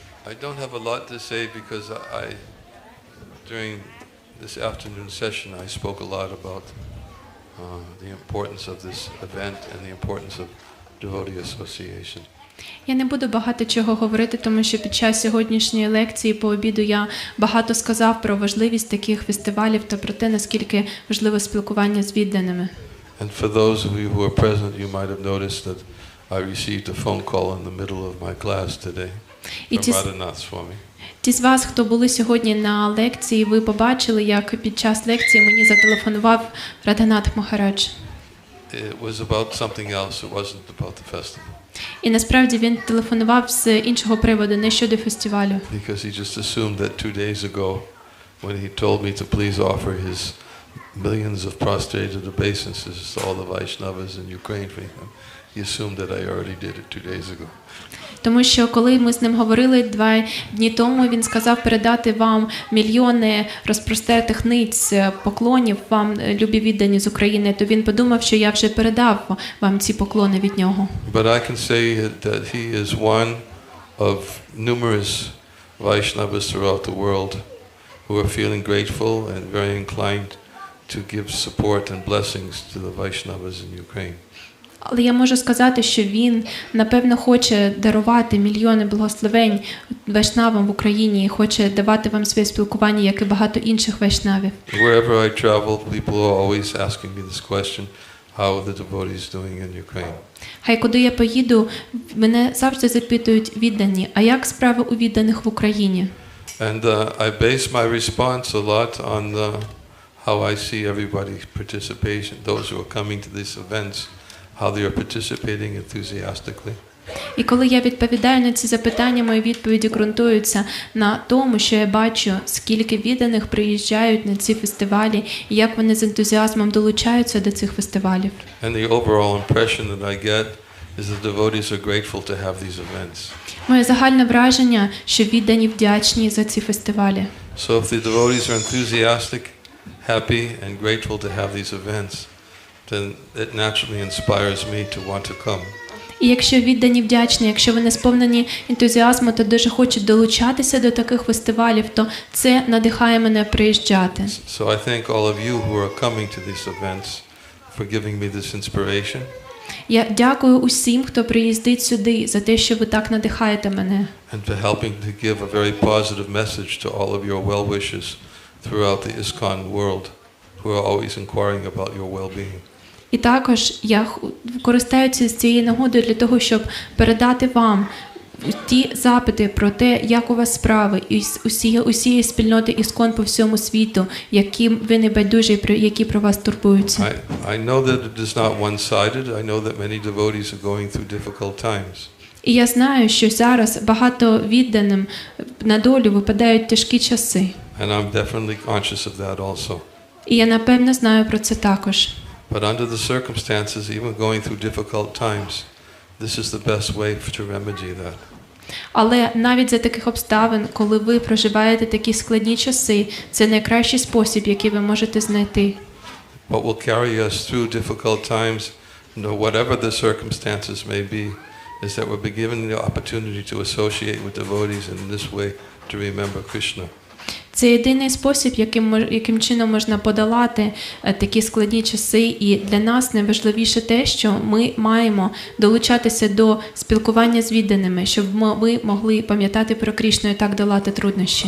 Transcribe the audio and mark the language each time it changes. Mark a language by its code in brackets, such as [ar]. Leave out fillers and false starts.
[en] I don't have a lot to say because during this afternoon session, I spoke a lot about the importance of this event and the importance of devotee association. [uk] Я не буду багато чого говорити, тому що під час сьогоднішньої лекції по обіду я багато сказав про важливість таких фестивалів та про те, наскільки важливе спілкування з відданими. [en] And for those of you who are present, you might have noticed that I received a phone call in the middle of my class today from Radhanath Swami. [uk] Ті з вас, хто були сьогодні на лекції, ви побачили, як під час лекції мені зателефонував Радханат Махарадж. [en] It was about something else, it wasn't about the festival. [uk] І насправді він телефонував з іншого приводу, не щодо фестивалю. [en] Because he just assumed that 2 days ago, when he told me to please offer his millions of prostrated obeisances to all the Vaishnavas in Ukraine for him, he assumed that I already did it 2 days ago. [uk] Тому що коли ми з ним говорили 2 дні тому, він сказав передати вам мільйони розпростертих ниць поклонів вам, любі віддані з України, то він подумав, що я вже передав вам ці поклони від нього. [en] But I can say that he is one of numerous Vaishnavas throughout the world who are feeling grateful and very inclined to give support and blessings to the Vaishnavas in Ukraine. [uk] Але я можу сказати, що він, напевно, хоче дарувати мільйони благословень вайшнавам в Україні і хоче давати вам своє спілкування, як і багато інших вайшнавів. [en] Wherever I travel, people are always asking me this question, how are the devotees doing in Ukraine? [uk] Хай куди я поїду, мене завжди запитують віддані, а як справи у відданих в Україні? [en] And I base my response a lot on how I see everybody's participation, those who are coming to these events. how they are participating enthusiastically. [uk] І коли я відповідаю на ці запитання, мої відповіді ґрунтуються на тому, що я бачу, скільки відданих приїжджають на ці фестивалі, і як вони з ентузіазмом долучаються до цих фестивалів. [en] And the overall impression that I get is that devotees are grateful to have these events. [uk] Моє загальне враження, що віддані вдячні за ці фестивалі. [en] So if the devotees are enthusiastic, happy, and grateful to have these events, then it naturally inspires me to want to come. [uk] І якщо віддані вдячні, якщо вони сповнені ентузіазму та дуже хочуть долучатися до таких фестивалів, то це надихає мене приїжджати. [en] So I thank all of you who are coming to these events for giving me this inspiration. [uk] Я дякую усім, хто приїздить сюди, за те, що ви так надихаєте мене. [en] And for helping to give a very positive message to all of your well-wishers throughout the ISKCON world who are always inquiring about your well-being. [uk] І також я користаюся цією нагодою для того, щоб передати вам ті запити про те, як у вас справи, і усієї спільноти ISKCON по всьому світу, які ви не байдужі, які про вас турбуються. [en] I know that it is not one-sided. I know that many devotees are going through difficult times. [uk] І я знаю, що зараз багато відданим на долю випадають тяжкі часи. [en] And I'm definitely conscious of that also. [uk] І я напевно знаю про це також. [en] But under the circumstances, even going through difficult times, this is the best way to remedy that. [uk] Але навіть за таких обставин, коли ви проживаєте такі складні часи, це найкращий спосіб, який ви можете знайти. [en] What will carry us through difficult times, whatever the circumstances may be, is that we're given the opportunity to associate with devotees and in this way to remember Krishna. [uk] Це єдиний спосіб, яким чином можна подолати такі складні часи. І для нас найважливіше те, що ми маємо долучатися до спілкування з відданими, щоб ми могли пам'ятати про Кришну і так долати труднощі.